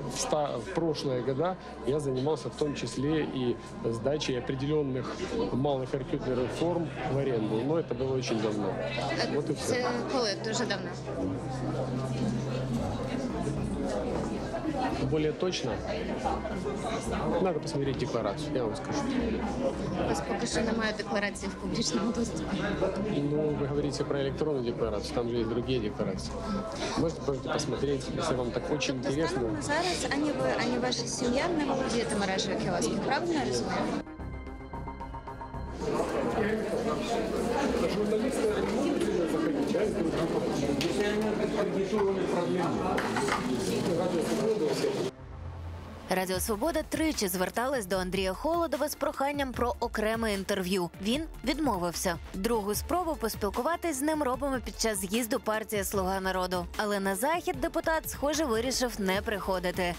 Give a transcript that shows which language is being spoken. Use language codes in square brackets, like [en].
[ru] в прошлые года я занимался в том числе и сдачей определенных малых архитектурных форм в аренду. Но это было очень давно. Вот и все. [uk] Це коли? Дуже давно. [ru] Более точно надо посмотреть декларацию, я вам скажу. [uk] У вас поки що немає декларації в публічному доступі. [ru] Ну, вы говорите про электронную декларацию, там же есть другие декларации. Можете посмотреть, если вам так очень интересно. [uk] Станом на зараз ані ви, ані ваша сім'я не володієте мережею кіосків, правильно я розумію? [ru] Журналисты не могут заходить, а это [uk] Радіо Свобода тричі зверталась до Андрія Холодова з проханням про окреме інтерв'ю. Він відмовився. Другу спробу поспілкуватись з ним робимо під час з'їзду партії «Слуга народу». Але на захід депутат, схоже, вирішив не приходити.